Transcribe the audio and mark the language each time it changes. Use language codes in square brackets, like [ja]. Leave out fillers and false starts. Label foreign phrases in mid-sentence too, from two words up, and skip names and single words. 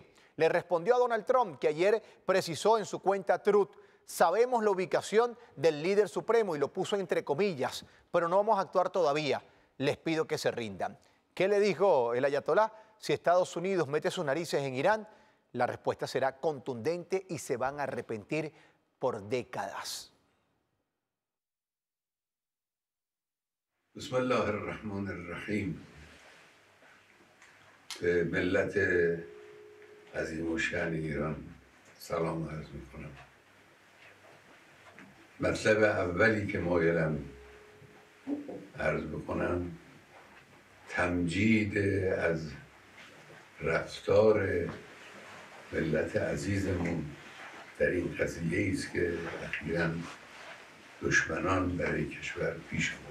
[es] Le respondió a Donald Trump, que ayer precisó en su cuenta Truth: sabemos la ubicación del líder supremo, y lo puso entre comillas, pero no vamos a actuar todavía, les pido que se rindan. ¿Qué le dijo el ayatolá? Si Estados Unidos mete sus narices en Irán, la respuesta será contundente y se van a arrepentir por décadas. [ar] بسم الله الرحمن الرحیم. [fa] به ملت عظیم الشأن ایران سلام عرض میکنم. مطلب اولی که مایلم عرض بکنم تمجید از رفتار ملت عزیزمون در این قضیه است که اخیراً دشمنان برای کشور پیش برد.